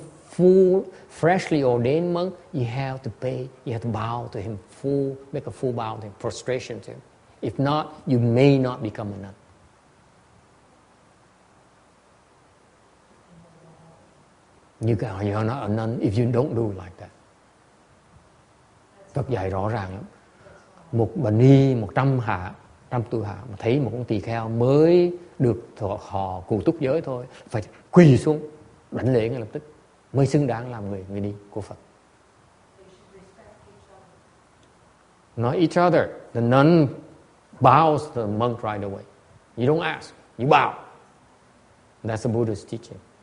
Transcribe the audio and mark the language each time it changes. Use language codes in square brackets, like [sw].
[en] full, freshly ordained monk, you have to pay, you have to bow to him, make a full bow to him, prostration to him. If not, you may not become a nun. You're not a nun if you don't do like that. [vi] Phật dạy rõ ràng lắm. Một bà ni 100 tu hạ mà thấy một con tỳ kheo mới được họ cụ túc giới thôi, phải quỳ xuống đảnh lễ ngay lập tức mới xứng đáng làm người ni của Phật. [en] Not each other. The nun bows to the monk right away. You don't ask, you bow. That's the Buddha's teaching.